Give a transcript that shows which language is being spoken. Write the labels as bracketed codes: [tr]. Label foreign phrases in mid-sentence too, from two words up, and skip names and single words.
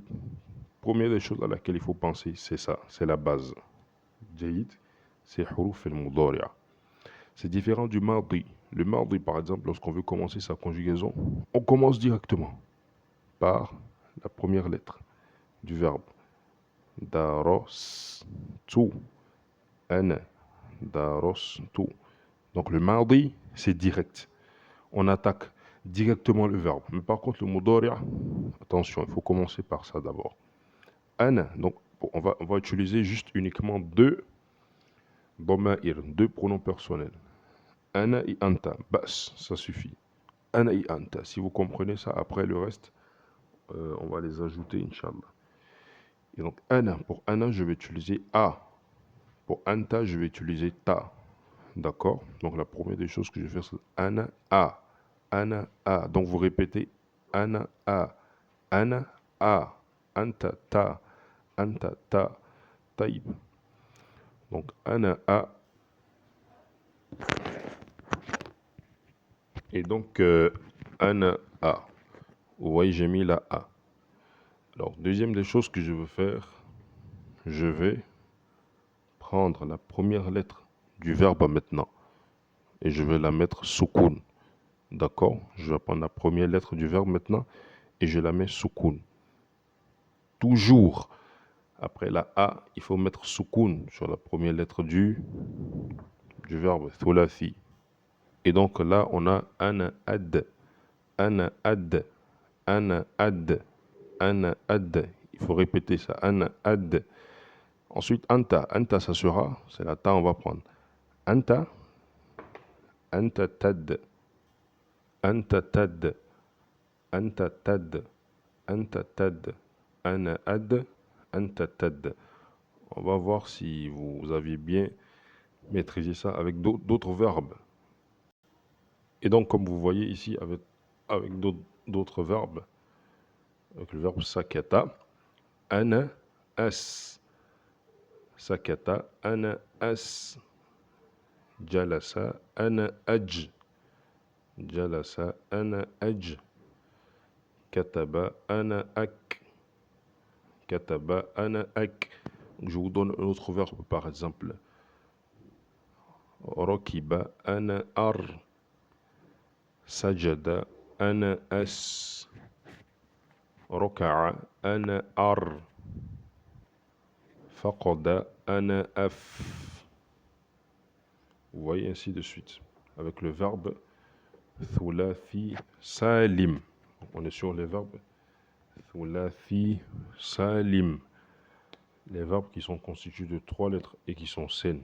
[fr] Première des choses à laquelle il faut penser, c'est ça, c'est la base. Jaïd, c'est [ar] حروف المضارع'. [fr] C'est différent du mardi. Le mardi, par exemple, lorsqu'on veut commencer sa conjugaison, on commence directement par la première lettre du verbe. [ar] درستُ. أنا. [fr] Darostu. Donc le mardi, c'est direct. On attaque directement le verbe. Mais par contre, le mudari', attention, il faut commencer par ça d'abord. Ana. Donc, on va utiliser juste uniquement deux dama'ir, deux pronoms personnels. Ana et anta, bas, ça suffit. Ana et anta, si vous comprenez ça, après le reste, on va les ajouter, [ar] إن شاء الله. [fr] Et donc, ana, pour ana, je vais utiliser a. Pour anta, je vais utiliser ta. D'accord? Donc, la première des choses que je vais faire, c'est [ar] أنا أ. أنا أ. [fr] Donc, vous répétez [ar] أنا أ. أنا أ. أنتَ تَ. أنتَ تَ. [fr] Taïb. Donc, [ar] أنا أ. [fr] Et donc, [ar] أنا أ. [fr] Vous voyez, j'ai mis la A. Alors, deuxième des choses que je veux faire, je vais prendre la première lettre du verbe maintenant et je vais la mettre soukoun. D'accord? Je vais prendre la première lettre du verbe maintenant et je la mets soukoun. Toujours, après la A, il faut mettre soukoun sur la première lettre du [ar] ثلاثي. [fr] Et donc là, on a [ar] أنا أد، أنا أد، أنا أد. أنا أد, [fr] il faut répéter ça, [ar] أنا أد. [fr] Ensuite, anta, anta ça sera, c'est la ta, on va prendre. [ar] أنتَ، أنتَ تد، أنتَ تد، أنتَ تد، أنتَ تد، أنا أد، أنتَ تد. [fr] On va voir si vous avez bien maîtrisé ça avec d'autres verbes. Et donc, comme vous voyez ici, avec d'autres verbes, avec le verbe sakata, [ar] أنا أس. سكت، أنا أس. جلس، أنا أج. جلس، أنا أج. كتب، أنا أك. كتب، أنا أك. [fr] Je vous donne un autre verbe, par exemple. [ar] ركب، أنا أر. سجد، أنا أس. ركع، أنا أر. فقد، أنا أف. [fr] Vous voyez, ainsi de suite. Avec le verbe [ar] ثلاثي سالم. [fr] On est sur les verbes [ar] ثلاثي سالم. [fr] Les verbes qui sont constitués de trois lettres et qui sont saines.